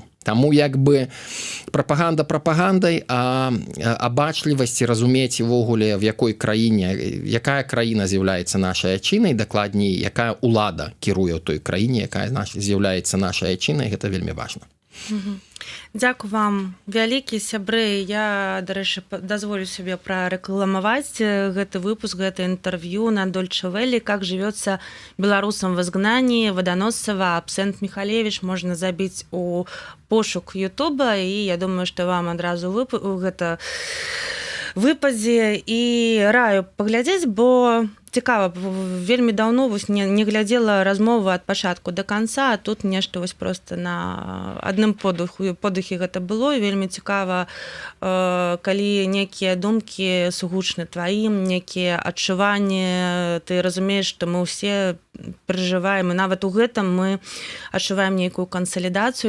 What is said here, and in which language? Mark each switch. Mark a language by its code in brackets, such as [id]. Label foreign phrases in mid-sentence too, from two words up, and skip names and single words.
[be] Таму як бы прапаганда прапагандай, а абачлівасць і разумець увогуле, в якой краіне, якая краіна з'яўляецца нашай айчынай, дакладней, якая ўлада кіруе ў той краіне, якая з'яўляецца нашай айчынай, гэта вельмі важна. Дзякую вам вялікі, сябры. Я, дарэчы, дазволю сабе прарэкламаваць гэты выпуск, гэта інтэрв'ю на Deutsche Welle, [ru] как живется беларусам в изгнании, Водоносцева, Абсент Михалевич, [be] можна забіць у пошук Ютуба, і я думаю, што вам адразу гэта выпадзе, і раю паглядзець, бо цікава, вельмі даўно не глядзела размову ад пачатку да канца, а тут нешта проста на адным подыхе гэта было, і вельмі цікава, калі некія думкі сугучны тваім, некія адчуванні, ты разумееш, што мы ўсе перажываем, і нават у гэтым мы адчуваем нейкую кансалідацыю.